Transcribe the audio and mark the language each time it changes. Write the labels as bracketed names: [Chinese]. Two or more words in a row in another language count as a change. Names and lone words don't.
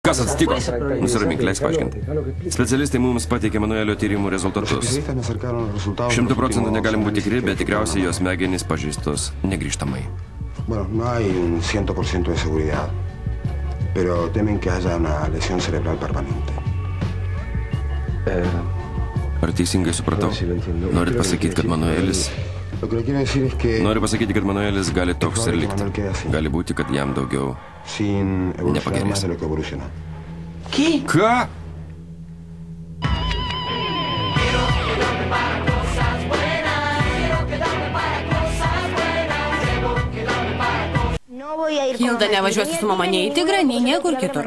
[Lithuanian] Kas atsitiko? Nusiramink, leisk paaiškinti. Specialistai mums pateikė Manuelio tyrimų rezultatus. 100% negalim būti tikri, bet tikriausiai jos smegenys pažeistos negrįžtamai. [Spanish] Bueno, no hay un 100% de seguridad, pero temen que haya una lesión cerebral permanente. [Lithuanian] Ar teisingai supratau? Norit pasakyti, kad Manuelis... Noriu pasakyti, kad Manuelis gali toks ir likti. Gali būti, kad jam daugiau nepagerės. Ką? Hilda nevažiuosi su mama nei į Tigrą, nei niekur kitur.